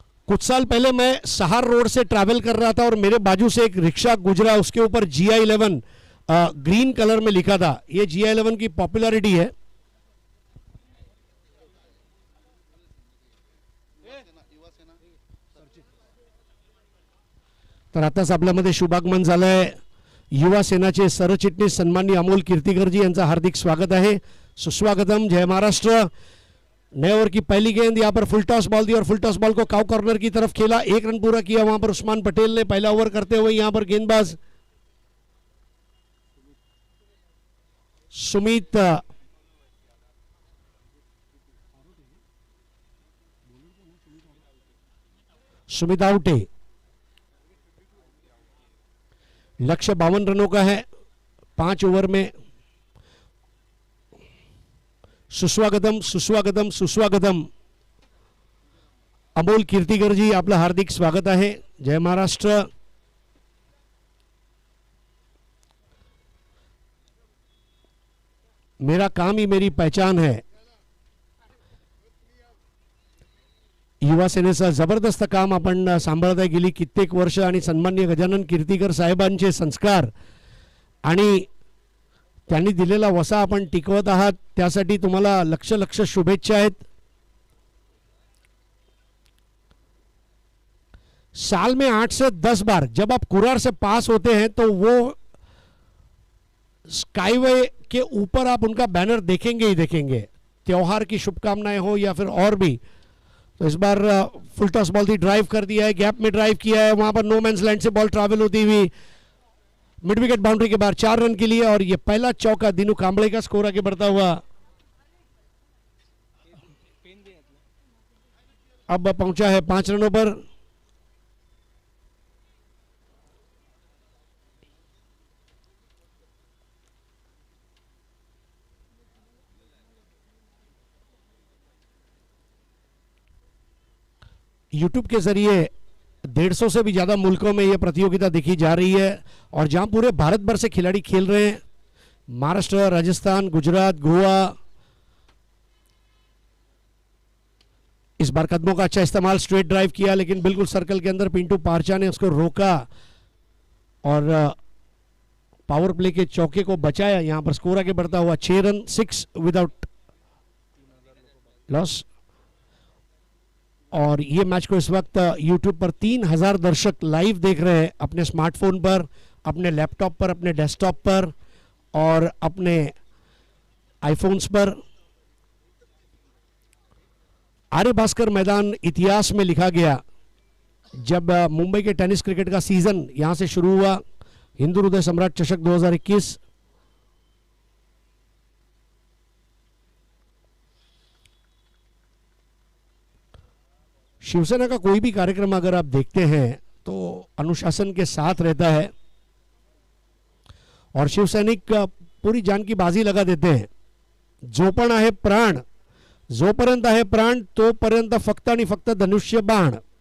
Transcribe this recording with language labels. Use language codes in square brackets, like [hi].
[hi] कुछ साल पहले मैं सहार रोड से ट्रैवल कर रहा था और मेरे बाजू से एक रिक्शा गुजरा, उसके ऊपर GI11 ग्रीन कलर में लिखा था. ये GI11 की पॉपुलैरिटी है. [mr] तर आताच आपल्यामध्ये शुभागमन झालंय युवा सेनाचे सरचिटणीस सन्माननीय अमोल कीर्तिकर जी यांचं हार्दिक स्वागत आहे. सुस्वागतम. जय महाराष्ट्र. [hi] नए ओवर की पहली गेंद, यहाँ पर फुल टॉस बॉल दी और फुल टॉस बॉल को काउ कॉर्नर की तरफ खेला. 1 रन पूरा किया वहां पर उस्मान पटेल ने. पहला ओवर करते हुए यहाँ पर गेंदबाज सुमित आउटे. लक्ष्य 52 रनों का है 5 ओवर में. [mr] सुस्वागतम सुस्वागतम सुस्वागतम. अमोल कीर्तिकर जी आपलं हार्दिक स्वागत आहे. जय महाराष्ट्र. [hi] मेरा काम ही मेरी पहचान है. [mr] युवा सेनेचं जबरदस्त काम आपण सांभाळता गेली कित्येक वर्ष आणि सन्माननीय गजानन कीर्तिकर साहेबांचे संस्कार आणि त्यांनी दिलेला वसा आपण टिकवत आहात, त्यासाठी तुम्हाला लक्ष लक्ष शुभेच्छा आहेत. [hi] साल में 8 से 10 बार जब आप कुरार से पास होते हैं तो वो स्काईवे के ऊपर आप उनका बैनर देखेंगे ही देखेंगे. त्योहार की शुभकामनाएं हो या फिर और भी. तो इस बार फुल टॉस बॉल थी, ड्राइव कर दिया है, गैप में ड्राइव किया है, वहां पर नो मैंस लैंड से बॉल ट्रैवल होती हुई मिड विकेट बाउंड्री के बाहर 4 रन के लिए. और ये पहला चौका दिनू कांबळे का स्कोर आगे बढ़ता हुआ. अब पहुंचा है 5 रनों पर. यूट्यूब के जरिए 150 से भी ज़्यादा मुल्कों में यह प्रतियोगिता देखी जा रही है और जहां पूरे भारत भर से खिलाड़ी खेल रहे हैं. महाराष्ट्र, राजस्थान, गुजरात, गोवा. इस बार कदमों का अच्छा इस्तेमाल, स्ट्रेट ड्राइव किया लेकिन बिल्कुल सर्कल के अंदर पिंटू पारचा ने उसको रोका और पावर प्ले के चौके को बचाया. यहां पर स्कोर आगे बढ़ता हुआ 6 रन 6 विदाउट लॉस. और ये मैच को इस वक्त YouTube पर 3000 दर्शक लाइव देख रहे हैं अपने स्मार्टफोन पर, अपने लैपटॉप पर, अपने डेस्कटॉप पर और अपने आईफोन्स पर. आर्य भास्कर मैदान इतिहास में लिखा गया जब मुंबई के टेनिस क्रिकेट का सीजन यहां से शुरू हुआ. हिंदू हृदय सम्राट चषक 2021. शिवसेना का कोई भी कार्यक्रम अगर आप देखते हैं तो अनुशासन के साथ रहता है और शिवसैनिक पूरी जान की बाजी लगा देते हैं. [mr] जो पण आहे प्राण, जोपर्यंत आहे प्राण तोपर्यंत फक्त आणि फक्त धनुष्य बाण.